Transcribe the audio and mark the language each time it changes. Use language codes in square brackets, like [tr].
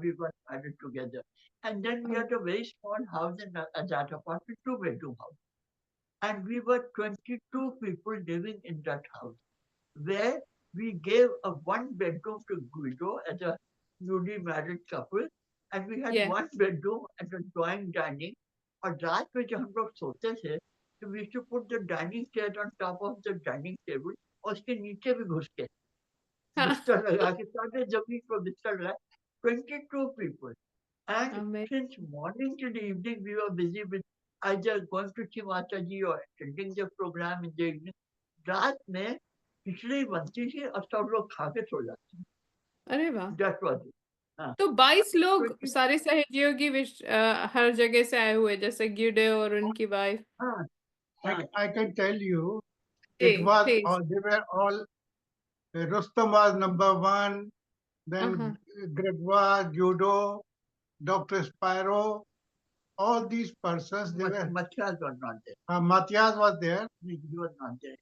[en] We got married together. And then we Oh. had a very small house in that apartment, 2-bedroom house. And we were 22 people living in that house, where we gave a 1 bedroom to Guido as a newly married couple, and we had Yeah. 1 bedroom and a drawing dining. [hi] और रात में जब हम लोग सोते थे [en] So we used to put the dining chair on top of the dining table [hi] और उसके नीचे भी घुस के बिस्तर लगा [en] के सारे जमीन पर बिस्तर लगा 22 people. And Amazing. since morning till the evening, we were busy with either going to see Mataji or attending the program in the evening. [hi] रात में खिचड़ी बनती थी और सब लोग खा के सो जाते थे. अरे वाह, [en] That was it. [hi] हाँ. तो 22 लोग 20 सारे सहयोगी हर जगह से आए हुए, जैसे गिरडे और उनकी वाइफ. हाँ, [en] I can tell you, [hi] ji, [en] it was please. all, they were all, Rustam was number one, then Gregwa, Judo, Dr. Spyro, all these persons, they were, Matthias was not there. Matthias was there. He was not there.